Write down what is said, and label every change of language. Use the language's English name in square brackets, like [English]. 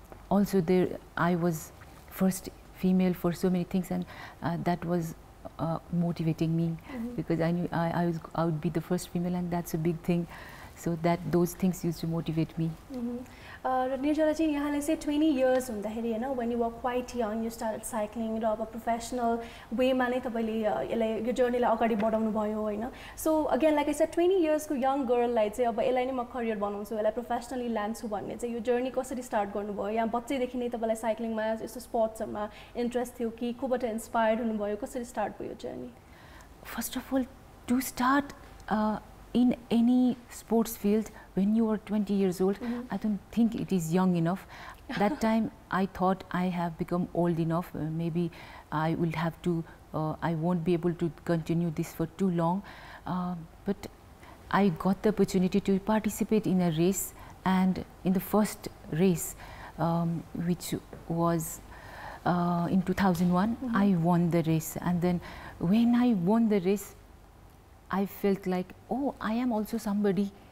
[English] Also there I was first female for so many things, and that was motivating me, because I knew I would be the first female, and that's a big thing. So that those things used to motivate me. [Nepali] Nirjala ji, yahanle say 20 years hundakheri हैन, [English] when you were quite young you started cycling [Nepali] र अब professional way मा नै तपाईले यसलाई यो journey लाई अगाडि बढाउनु भयो हैन. [English] So again like I said [Nepali] 20 years को young girl लाई चाहिँ अब यसलाई नै म career बनाउँछु, यसलाई professionally लान्छु भन्ने चाहिँ यो journey कसरी start गर्नुभयो? यहाँ बच्चैदेखि नै तपाईलाई cycling मा यस्तो sports मा interest थियो कि कोबाट inspired हुनुभयो? कसरी start भयो यो journey? [English] First of all, to start in any sports field when you are 20 years old, I don't think it is young enough. That time I thought I have become old enough, maybe I will have to, I won't be able to continue this for too long, but I got the opportunity to participate in a race, and in the first race which was in 2001, I won the race, and then when I won the race I felt like, oh, I am also somebody.